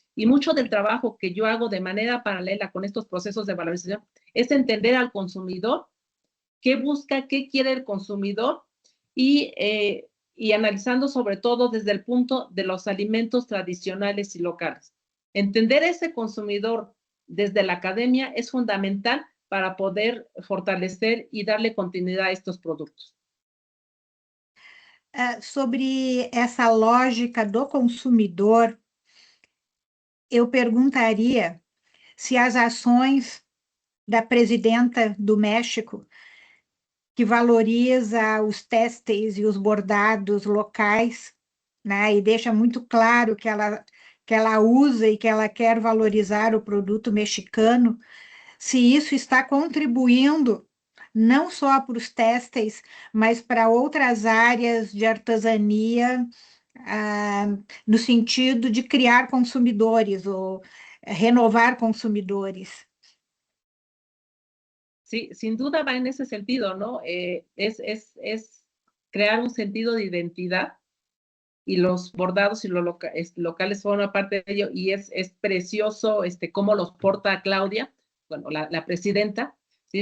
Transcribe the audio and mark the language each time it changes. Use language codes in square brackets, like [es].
[es] Y mucho del trabajo que yo hago de manera paralela con estos procesos de valorización es entender al consumidor, qué busca, qué quiere el consumidor y analizando sobre todo desde el punto de los alimentos tradicionales y locales. Entender ese consumidor desde la academia es fundamental para poder fortalecer y darle continuidad a estos productos. [pt] Sobre essa lógica do consumidor, eu perguntaria se as ações da presidenta do México, que valoriza os têxteis e os bordados locais, né, e deixa muito claro que ela usa e que ela quer valorizar o produto mexicano, se isso está contribuindo não só para os têxteis, mas para outras áreas de artesania, no sentido de criar consumidores ou renovar consumidores. [es] Sí, sin duda va en ese sentido, ¿no? Es crear un sentido de identidad y los bordados y los locales forman parte de ello y es precioso cómo los porta Claudia, bueno, la presidenta, ¿sí?